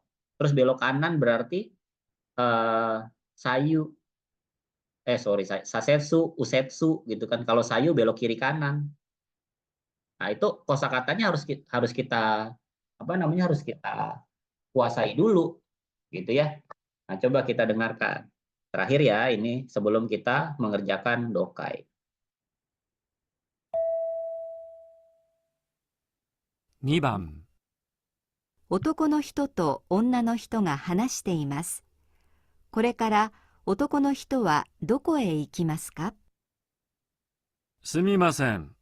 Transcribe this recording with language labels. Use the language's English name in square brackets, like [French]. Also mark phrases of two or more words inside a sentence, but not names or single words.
[Indonesian] Terus belok kanan berarti [Japanese] 左右、左折、右折 [Indonesian] gitu kan. Kalau sayu belok kiri kanan. Nah, itu kosakatanya harus kita harus kita kuasai dulu gitu ya. Nah, coba kita dengarkan. Terakhir ya ini sebelum kita mengerjakan dokai. [Japanese] 2番、男の人と女の人が話しています。これから男の人はどこへ行きますか？すみません。